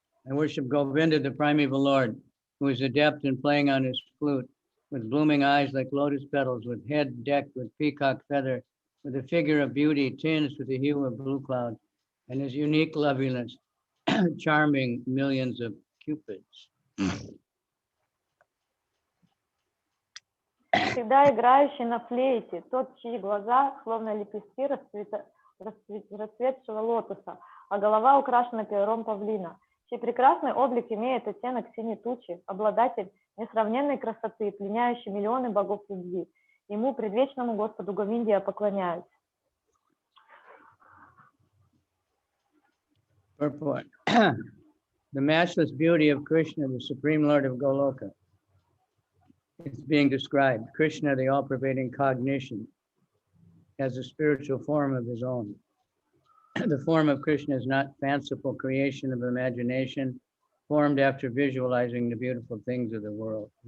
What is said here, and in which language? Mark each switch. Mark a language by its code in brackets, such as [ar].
[en] I worship Govinda, the primeval Lord, who is adept in playing on his flute, with blooming eyes like lotus petals, with head decked with peacock feather, with a figure of beauty tinged with the hue of blue cloud, and his unique loveliness, charming millions of cupids. [ru] Всегда играющий на флейте, тот, чьи глаза, словно лепестки расцветшего лотоса, а голова украшена пером павлина, чей прекрасный облик имеет оттенок синей тучи, обладатель несравненной красоты, пленяющий миллионы богов любви. Ему, предвечному Господу Говинде, я поклоняюсь. [en] Purport. The matchless beauty of Krishna, the Supreme Lord of Goloka, is being described. Krishna, the all-pervading cognition, has a spiritual form of his own. The form of Krishna is not fanciful creation of imagination, formed after visualizing the beautiful things of the world.